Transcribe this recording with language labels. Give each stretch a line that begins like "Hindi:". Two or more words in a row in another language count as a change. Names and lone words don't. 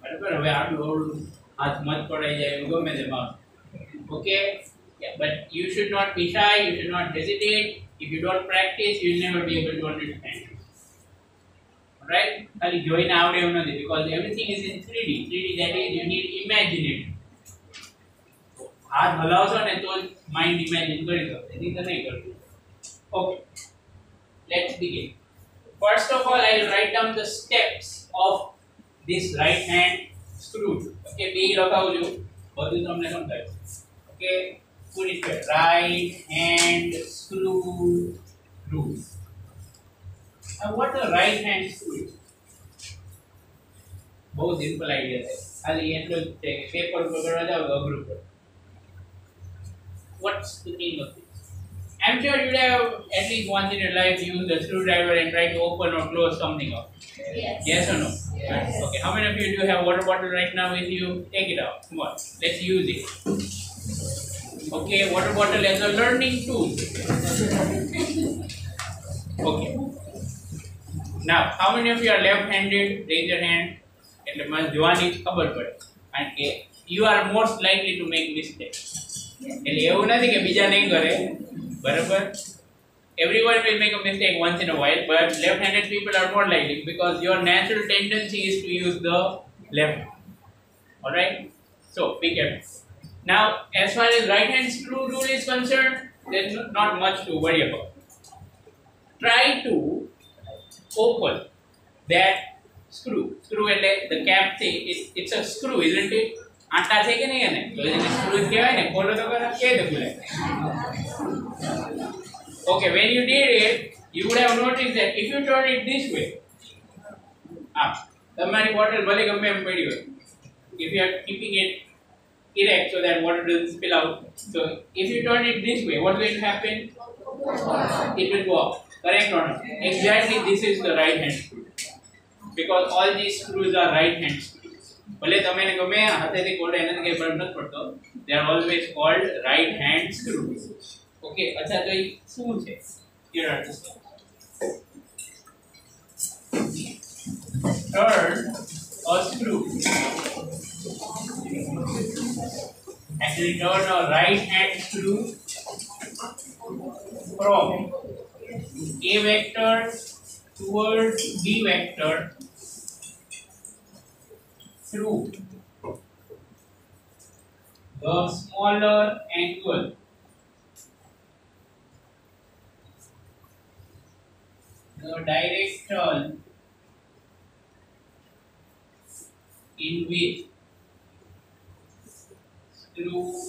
English: Okay, yeah, but you should not be shy, you should not hesitate. If you don't practice, you will never be able to understand. Alright? Join out because everything is in 3D. 3D, that is, you need imagine it.
Hindi: हाथ हलाओ
Gujarati: ने तो
English: mind imagine
Gujarati: કરી દો એની તો નહીં કરતું.
English: Okay, let's begin. First of all, I will write down the steps of this right hand screw.
Gujarati: Okay, બે લખાવજો બધું તમને સમજાય.
English: Okay, put it here. Right hand screw rule. Now what the right hand screw is?
Hindi: बहुत सिंपल आइडिया है.
Gujarati: खाली એટલો જ છે કે પેપર ઉપર કરવા જાવ તો અઘરું પડે.
English: What's the meaning of this? I'm sure you have at least once in your life used a screwdriver and tried to open or close something up. Yes. Yes or no? Yes. Okay, how many of you do have water bottle right now with you? Take it out. Come on, let's use it. Okay, water bottle as a learning tool. Okay. Now, how many of you are left-handed? Raise your hand.
Gujarati: એટલે મને જોવાની ખબર પડે કારણ કે
English: you are most likely to make mistake.
Gujarati: એટલે એવું નથી કે બીજા નહીં કરે, બરાબર?
English: Everyone will make a mistake once in a while, but left-handed people are more likely because your natural tendency is to use the left hand. All right? So, be careful. Now, as far as right-hand screw rule is concerned, there's not much to worry about. Try to open that screw. Screw એટલે the cap thing. It's a screw, isn't it?
Gujarati: આટા છે કે નહીં એને? તો એને screw કહેવાય ને. ખોલો તો ખરા કે દે ખુલે.
English: Okay, when you did it, you would have noticed that if you turn it this way,
Gujarati: તમારી bottle ભલે ગમે એમ પડી હોય.
English: If you are keeping it erect so that water doesn't spill out. So if you turn it this way, what's going to happen? It will go up. Correct or not? Exactly, this is the right hand screw. Because all these screws are right hand screws.
Gujarati: ભલે તમે એને ગમે હાથેથી ખોલો એનાથી કઈ ફરક નથી પડતો.
English: They are always called right hand screws.
Gujarati: Okay, અચ્છા તો એ શું છે?
English: Here are the steps. Turn a screw. Actually, turn a right hand screw from A vector towards B vector through the smaller angle the direction in which screw